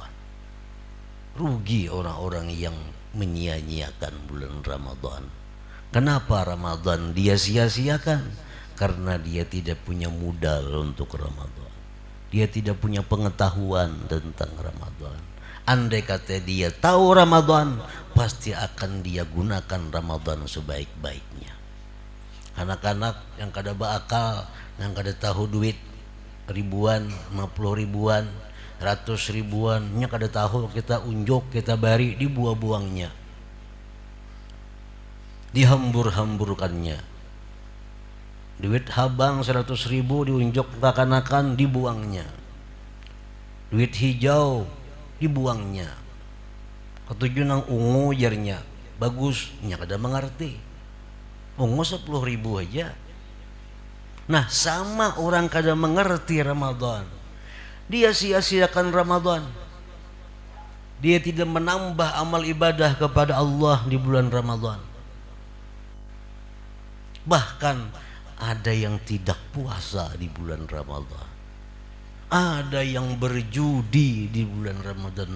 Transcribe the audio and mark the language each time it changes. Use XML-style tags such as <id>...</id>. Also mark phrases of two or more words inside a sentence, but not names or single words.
<id>Rugi orang-orang yang menyia-nyiakan bulan Ramadan. Kenapa Ramadan dia sia-siakan? Karena dia tidak punya modal untuk Ramadan. Dia tidak punya pengetahuan tentang Ramadan. Andai kata dia tahu Ramadan, pasti akan dia gunakan Ramadan sebaik-baiknya.</id> <bjn>Anak-anak yang kada berakal, yang kada tahu duit ribuan, 50 ribuan, 100 ribuan, nya kada tahu, kita unjuk, kita bari, dibuang-buangnya. dihambur-hamburkannya. Duit habang 100.000 diunjuk akan dibuangnya. Duit hijau dibuangnya. Ketujuh nang ungu jarnya bagusnya kada mengerti. Ungu 10.000 aja. Nah sama orang kada mengerti Ramadan,</bjn> <id>dia sia-siakan Ramadan. Dia tidak menambah amal ibadah kepada Allah di bulan Ramadan. Bahkan ada yang tidak puasa di bulan Ramadan. Ada yang berjudi di bulan Ramadan.</id>